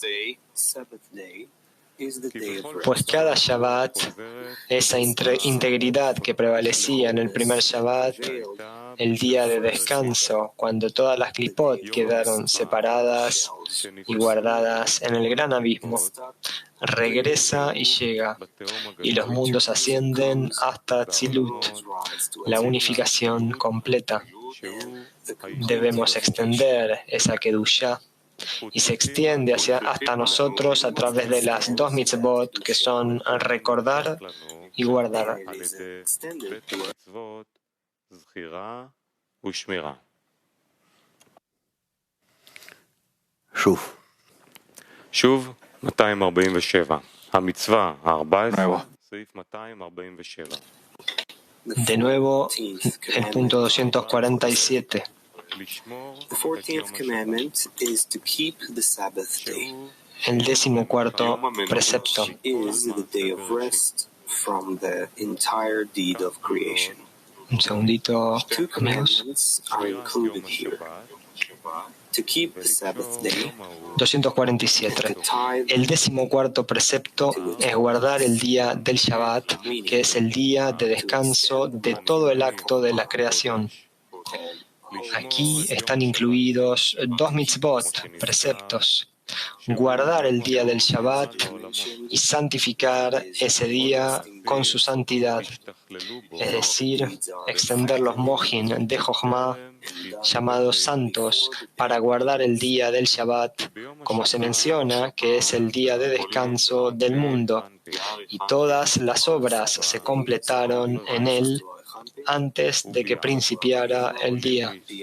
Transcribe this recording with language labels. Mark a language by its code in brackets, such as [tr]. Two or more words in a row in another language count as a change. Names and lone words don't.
[es] Pues cada Shabbat, esa integridad que prevalecía en el primer Shabbat, el día de descanso, cuando todas las klipot quedaron separadas y guardadas en el gran abismo, regresa y llega, y los mundos ascienden hasta Tzilut, la unificación completa. Debemos extender esa kedusha y se extiende hasta nosotros a través de las dos mitzvot que son recordar y guardar. [he] שוב, שוב, 247. המצווה ה-14, [es] Nuevo. [he] סעיף 247. [es] De nuevo, el punto 247. [he] לשמור [en] The [he] את [en] 14th [he] יום השבת, [en] commandment is to keep the Sabbath day. [he] שהוא [es] El 14º precepto [en] Is the day of rest from the entire deed of creation. [es] Un segundito, [en] Two [es] amigos. [en] commandments are [he] שמירת [en] included [he] יום [en] here. [he] השבת, [en] To keep the Sabbath day, 247. to tithe, [es] El 14º precepto es guardar el día del Shabbat, que es el día de descanso de todo el acto de la creación. Aquí están incluidos dos mitzvot, preceptos. Guardar el día del Shabbat y santificar ese día con su santidad, es decir, extender los mohin de Jochma, llamados santos, para guardar el día del Shabbat, como se menciona que es el día de descanso del mundo, y todas las obras se completaron en él antes de que principiara el día.